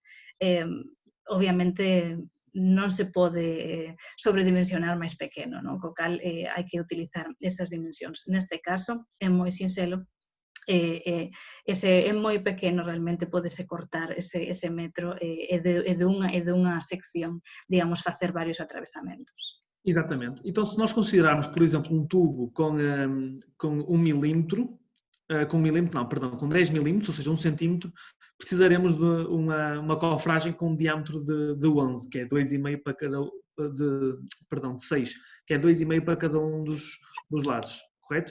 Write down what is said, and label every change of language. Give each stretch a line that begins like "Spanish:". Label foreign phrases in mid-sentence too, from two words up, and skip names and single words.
Galician: Obviamente, non se pode sobredimensionar máis pequeno, non? Co cal hai que utilizar esas dimensións. Neste caso, é moi sinxelo, é moi pequeno, realmente pódese cortar ese metro e dunha sección, digamos, facer varios atravesamentos.
Portuguese: Exatamente. Então, se nós considerarmos, por exemplo, um tubo com 1 milímetro, com 10 milímetros, ou seja, 1 centímetro, precisaremos de uma cofragem com um diâmetro de 11, que é 2,5 para cada, de 6, que é 2,5 para cada um dos lados, correto?